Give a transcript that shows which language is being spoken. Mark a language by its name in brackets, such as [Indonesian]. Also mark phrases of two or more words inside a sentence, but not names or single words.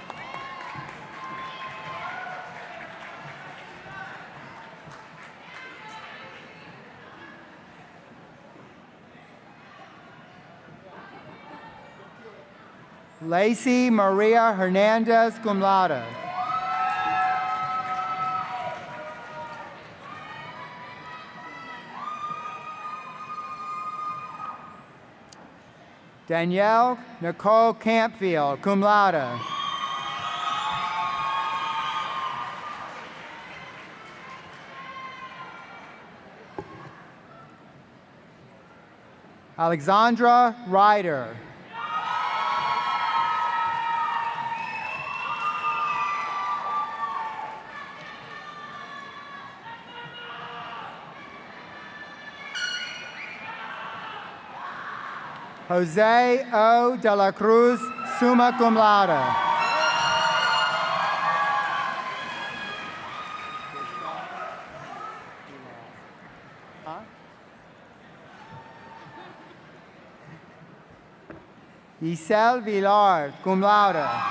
[English] Lacey Maria Hernandez, [Latin] cum laude. [English] Danielle Nicole Campfield, [Latin] cum laude. [English] Alexandra Ryder. Jose O. de la Cruz, [Latin] summa cum laude. Isel Villar, cum laude.